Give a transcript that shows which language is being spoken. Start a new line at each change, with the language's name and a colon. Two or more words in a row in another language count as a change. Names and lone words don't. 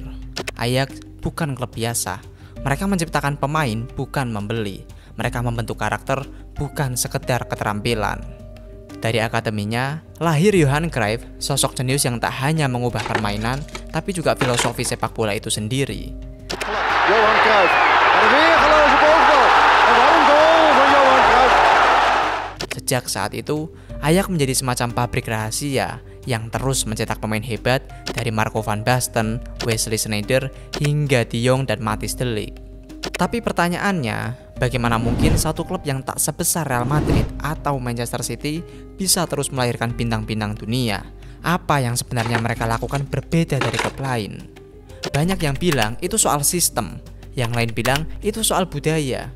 Indonesian: Ajax bukan klub biasa. Mereka menciptakan pemain, bukan membeli. Mereka membentuk karakter, bukan sekedar keterampilan. Dari akademinya, lahir Johan Cruyff, sosok jenius yang tak hanya mengubah permainan, tapi juga filosofi sepak bola itu sendiri. Johan Cruyff.
Dutch: En een weergeloze bovenbal. En wat een goal van Johan Cruyff.
Indonesian: Sejak saat itu, Ajax menjadi semacam pabrik rahasia yang terus mencetak pemain hebat dari Marco van Basten, Wesley Sneijder, hingga De Jong dan Matthijs de Ligt. Tapi pertanyaannya, bagaimana mungkin satu klub yang tak sebesar Real Madrid atau Manchester City bisa terus melahirkan bintang-bintang dunia? Apa yang sebenarnya mereka lakukan berbeda dari klub lain? Banyak yang bilang itu soal sistem, yang lain bilang itu soal budaya.